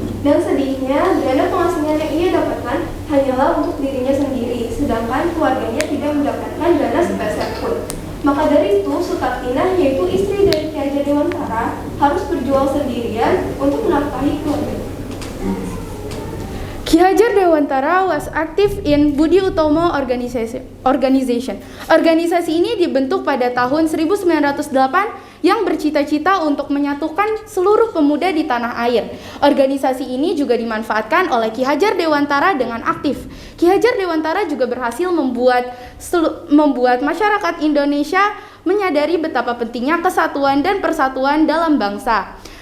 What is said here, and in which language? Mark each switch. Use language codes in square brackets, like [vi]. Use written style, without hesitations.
[id] Dan sedihnya, dana pengasingan yang ia dapatkan hanyalah untuk dirinya sendiri, sedangkan keluarganya tidak mendapatkan dana sepeser pun. Maka dari itu, Sutartina, yaitu istri dari Kiaga Dewantara, harus berjuang sendirian untuk menafkahi keluarganya. [en] Ki Hajar Dewantara was active in Budi Utomo Organization. [id] Organisasi ini dibentuk pada tahun 1908 yang bercita-cita untuk menyatukan seluruh pemuda di tanah air. Organisasi ini juga dimanfaatkan oleh Ki Hajar Dewantara dengan aktif. Ki Hajar Dewantara juga berhasil membuat masyarakat Indonesia menyadari betapa pentingnya kesatuan dan persatuan dalam bangsa.